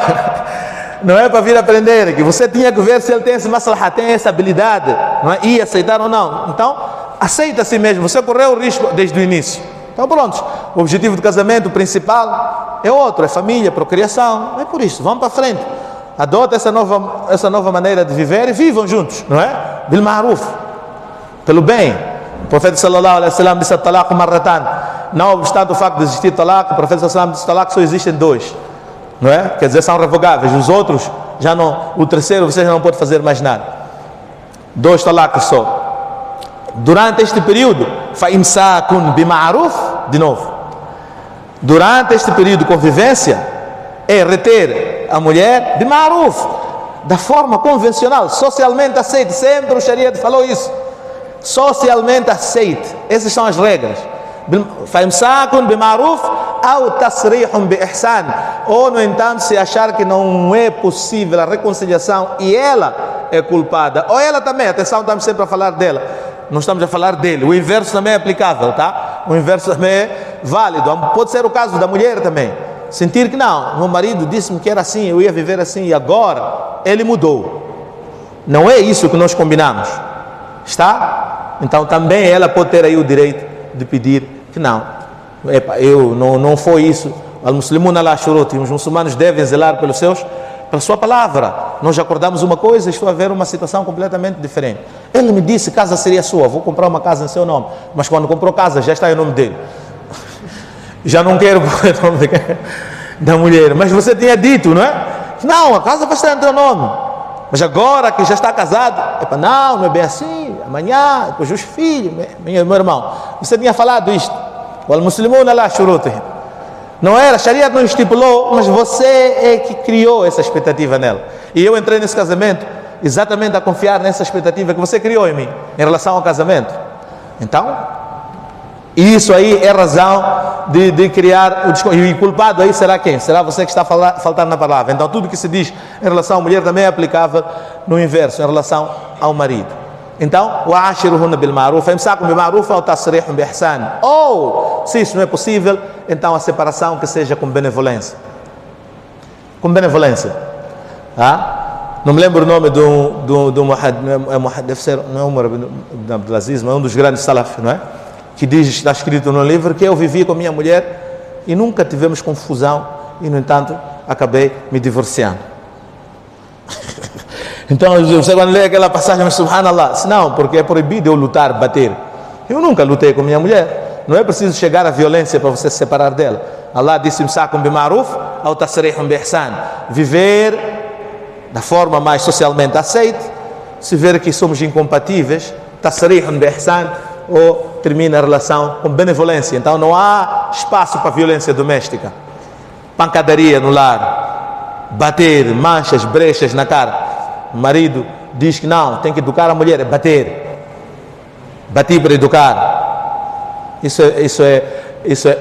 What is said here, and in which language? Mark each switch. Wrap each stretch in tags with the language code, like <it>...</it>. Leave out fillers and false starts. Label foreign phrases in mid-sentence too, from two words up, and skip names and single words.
<pt>Não é para vir aprender, que você tinha que ver se ele tem esse maslaha, tem essa habilidade, não é? E aceitar ou não. Então, aceita a si mesmo, você correu o risco desde o início. Então pronto, o objetivo do casamento principal é outro, é família, procriação, é por isso, vamos para frente. Adota essa nova maneira de viver e vivam juntos, não é?</pt> <ar>بالمعروف,</ar> <pt>pelo bem. O profeta</pt> <ar>صلى الله عليه وسلم</ar> <pt>disse:</pt> <ar>طلاق مرتان.</ar> <pt>Não obstante o facto de existir talaq, o profeta</pt> <ar>صلى الله عليه وسلم</ar> <pt>disse: talaq só existem dois, não é? Quer dizer, são revogáveis. Os outros já não, o terceiro você já não pode fazer mais nada. 2 talaqs só. Durante este período,</pt> <ar>فإمساك بمعروف,</ar> <pt>de novo. Durante este período de convivência, é reter a mulher bima'ruf, da forma convencional, socialmente aceita. Sempre o Shariat falou isso. Socialmente aceite. Essas são as regras.</pt> <ar>فَإِمْسَاكٌ بِمَعْرُوفٍ أَوْ تَصْرِيحٌ بِإِحْسَانٍ.</ar> <pt>Ou, no entanto, se achar que não é possível a reconciliação e ela é culpada, ou ela também, atenção, estamos sempre a falar dela, não estamos a falar dele. O inverso também é aplicável, tá? O inverso também é válido. Pode ser o caso da mulher também. Sentir que não, meu marido disse-me que era assim, eu ia viver assim e agora ele mudou. Não é isso que nós combinamos. Está? Então também ela pode ter aí o direito de pedir que não. Eu não foi isso.</pt> <ar>المسلمون لا شروط.</ar> <pt>Os muçulmanos devem zelar pela sua palavra. Nós acordamos uma coisa e estou a ver uma situação completamente diferente. Ele me disse: casa seria sua, vou comprar uma casa em seu nome. Mas quando comprou casa já está em nome dele. Já não quero pôr o nome da mulher. Mas você tinha dito, não é? Não, a casa vai estar em teu nome. Mas agora que já está casado, não é bem assim. Amanhã, depois os filhos, meu irmão, você tinha falado isto.</pt> <ar>O المسلمون لا شروطهم.</ar> <pt>Não era, a Sharia não estipulou, mas você é que criou essa expectativa nela. E eu entrei nesse casamento exatamente a confiar nessa expectativa que você criou em mim, em relação ao casamento. Então, isso aí é razão de criar o desconto. E o culpado aí será quem? Será você que está faltando na palavra. Então tudo que se diz em relação à mulher também é aplicável no inverso, em relação ao marido. Então,</pt> <ar>وعاشروهن بالمعروف، إمساك بالمعروف ou تسريح بإحسان.</ar> <pt>Ou, se isso não é possível, então a separação que seja com benevolência. Com benevolência. Não me lembro o nome do Muhammad, deve ser, não é Umar ibn Abdulaziz, mas um dos grandes salaf, não é? Que diz, está escrito no livro, que eu vivi com minha mulher e nunca tivemos confusão e, no entanto, acabei me divorciando. Então, você quando lê aquela passagem, mas subhanallah, não, porque é proibido eu lutar, bater. Eu nunca lutei com minha mulher. Não é preciso chegar à violência para você se separar dela. Allah disse:</pt> <ar>إمساك بمعروف</ar> <pt>ou</pt> <ar>تسريح بإحسان.</ar> <pt>Viver da forma mais socialmente aceite. Se ver que somos incompatíveis,</pt> <ar>تسريح بإحسان,</ar> <pt>ou termina a relação com benevolência. Então não há espaço para violência doméstica, pancadaria no lar, bater, manchas, brechas na cara. O marido diz que não, tem que educar a mulher, é bater. Bati para educar. Isso é o mínimo.</pt>